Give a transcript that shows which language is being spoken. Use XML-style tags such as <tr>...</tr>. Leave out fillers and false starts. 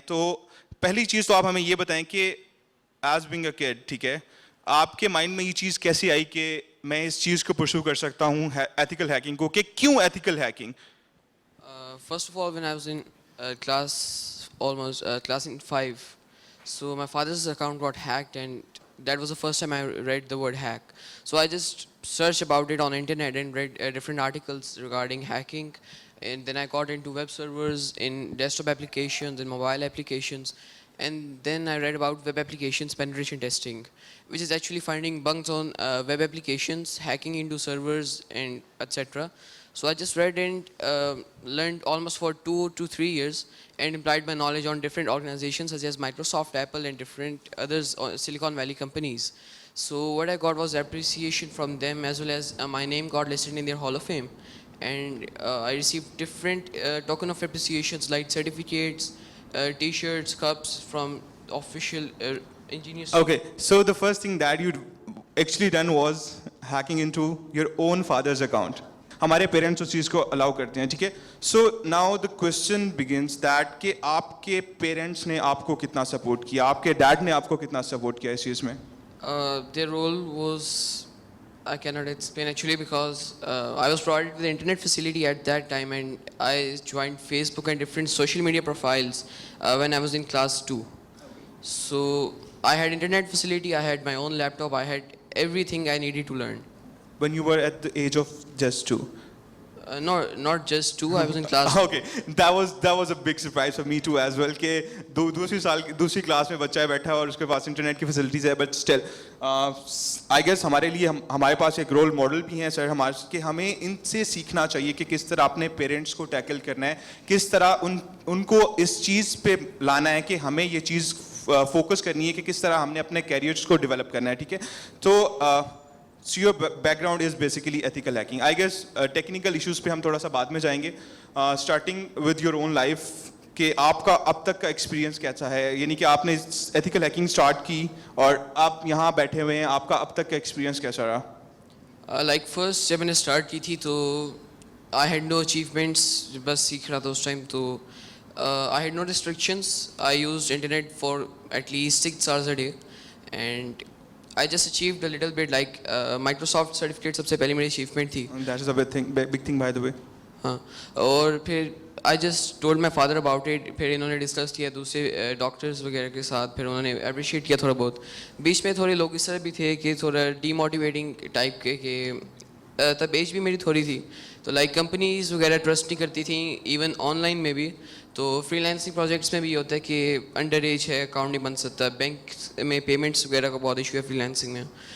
<hi>तो पहली चीज़ तो आप हमें ये बताएं कि एज बिंग अ किड, ठीक है, आपके माइंड में ये चीज़ कैसे आई कि मैं इस चीज़ को परस्यू कर सकता हूँ एथिकल हैकिंग को, कि क्यों ethical hacking?</hi> <en>First of all, when I was in class in 5, so my father's account got hacked, and that was the first time I read the word hack. So I just searched about it on internet and read different articles regarding hacking, and then I got into web servers, in desktop applications, in mobile applications, and then I read about web applications penetration testing, which is actually finding bugs on web applications, hacking into servers, and etc. So I just read and learned almost for 2 to 3 years, and applied my knowledge on different organizations such as Microsoft, Apple, and different others Silicon Valley companies. So what I got was appreciation from them, as well as my name got listed in their Hall of Fame, and I received different token of appreciations like certificates, T-shirts, cups from official engineers. Okay, so the first thing that you actually done was hacking into your own father's account.</en> <hi>हमारे parents उस चीज़ को allow करते हैं, ठीक है.</hi> <en>so now the question begins that</en> <hi>कि आपके parents ने आपको कितना सपोर्ट किया, आपके डैड ने आपको कितना सपोर्ट किया इस चीज़ में?</hi> <en>Their role was, I cannot explain actually, because I was provided with the internet facility at that time, and I joined Facebook and different social media profiles when I was in class 2. So I had internet facility, I had my own laptop, I had everything I needed to learn. When you were at the age of just 2? No, not just 2. I was in class. Okay, that was a big surprise for me too as well</en> <hi>कि दूसरी class में बच्चा बैठा है और उसके पास internet की facilities है,</hi> <en>but still I guess</en> <hi>हमारे लिए हमारे पास एक रोल मॉडल भी हैं सर हमारे, कि हमें इनसे सीखना चाहिए कि किस तरह अपने पेरेंट्स को टैकल करना है, किस तरह उनको इस चीज़ पे लाना है कि हमें ये चीज़ फोकस करनी है कि किस तरह हमने अपने कैरियर्स को डेवलप करना है, ठीक है.</hi> <en>तो So your background is basically ethical hacking. I guess technical issues</en> <hi>पे हम थोड़ा सा बाद में जाएंगे.</hi> <en>Starting with your own life,</en> <hi>कि आपका अब तक का experience कैसा है, यानी कि आपने ethical hacking start की और आप यहाँ बैठे हुए हैं, आपका अब तक का experience कैसा रहा?</hi> <en>Like first</en> <hi>जब मैंने start की थी तो</hi> <en>I had no achievements,</en> <hi>बस सीख रहा था उस time.</hi> <en>तो I had no restrictions. I used internet for at least 6 hours a day, and I just achieved a little bit, like Microsoft certificate</en> <hi>सबसे पहले मेरी achievement थी.</hi> <en>That is a big thing by the way.</en> <hi>हाँ, और फिर</hi> <en>I just told my father about it.</en> <hi>फिर इन्होंने discuss किया दूसरे डॉक्टर्स वगैरह के साथ, फिर उन्होंने appreciate किया थोड़ा बहुत. बीच में थोड़े लोग इस तरह भी थे कि थोड़ा demotivating टाइप के, कि तब एज भी मेरी थोड़ी थी, तो लाइक कंपनीज वगैरह ट्रस्ट नहीं करती थी, इवन ऑनलाइन में भी. तो फ्रीलांसिंग प्रोजेक्ट्स में भी होता है कि अंडर एज है, अकाउंट नहीं बन सकता, बैंक में पेमेंट्स वगैरह का बहुत इशू है फ्रीलांसिंग में.</hi>